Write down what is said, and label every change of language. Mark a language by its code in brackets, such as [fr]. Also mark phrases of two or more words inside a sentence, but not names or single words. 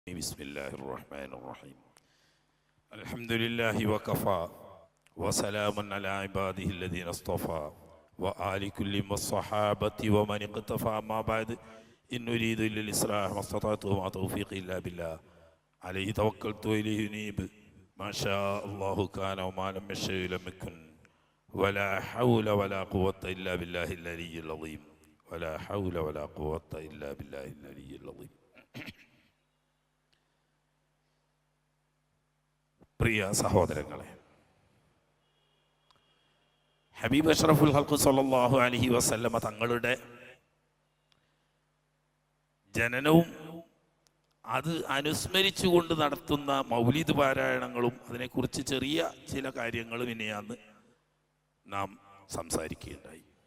[ar] بسم الله الرحمن الرحيم الحمد لله وكفى وسلام على عباده الذين اصطفى وآل كل والصحابة ومن اقتفى ما بعد إن أريد إلا الإصلاح ما استطعت وما توفيقي إلا بالله عليه توكلت وإليه أنيب ما شاء الله كان وما لم يشأ لم يكن ولا حول ولا قوة إلا بالله العلي العظيم ولا حول ولا قوة إلا بالله العلي العظيم. [ml] പ്രിയ സഹോദരങ്ങളെ, [ar] حبيب أشرف الخلق صلى الله عليه وسلم [ml] തങ്ങളുടെ ജനനവും അത് അനുസ്മരിച്ചുകൊണ്ട് നടത്തുന്ന മൗലിദ് പാരായണങ്ങളും അതിനെക്കുറിച്ച് ചെറിയ ചില കാര്യങ്ങളും ഇനിയാണ് നാം സംസാരിക്കുകയുണ്ടായി.